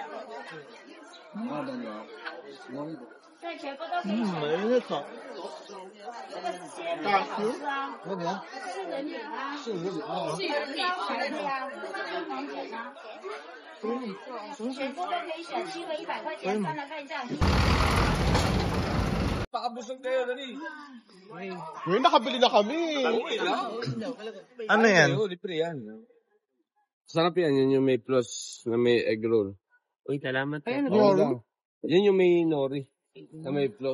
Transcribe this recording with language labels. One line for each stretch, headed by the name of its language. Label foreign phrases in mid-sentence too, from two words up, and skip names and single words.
Chinese: 这全部都可以。 Mainit ha. 这个鲜的好吃啊，那你呢？杏仁饼啊，是有点啊。杏仁饼对呀，黄卷啊，全部都可以选，7个100块钱，上来看一下。
Filipino: Pakabusog kayo, dali. Uy, nakabili na kami. Ano yan? Libre yan. Sarap yan. Yan yung may plus na may egg roll. Uy, salamat. Ayan, nori. Yan yung may nori na may plus.